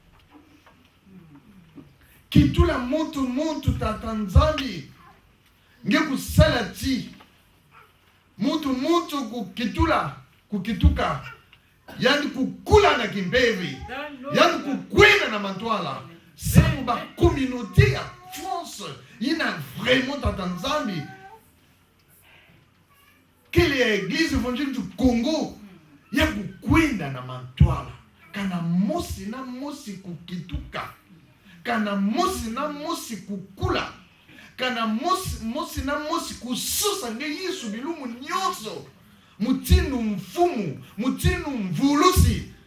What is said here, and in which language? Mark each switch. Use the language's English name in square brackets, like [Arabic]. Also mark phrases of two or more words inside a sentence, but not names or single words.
[Kongo] kitula mutu Tata Nzambi nge kusalati mutu kukituka yani kukula na kimbevi yani kukwena na mantwala samu ba communauté ya France ina vraiment Tata Nzambi kele ya église évangélique du Congo ya kukwenda na mantwala kana mosi na mosi kukituka kana mosi na mosi kukula kana mosi na mosi kususa nge Yesu bilumu nyonso mutindu mfumu mutindu mvulusi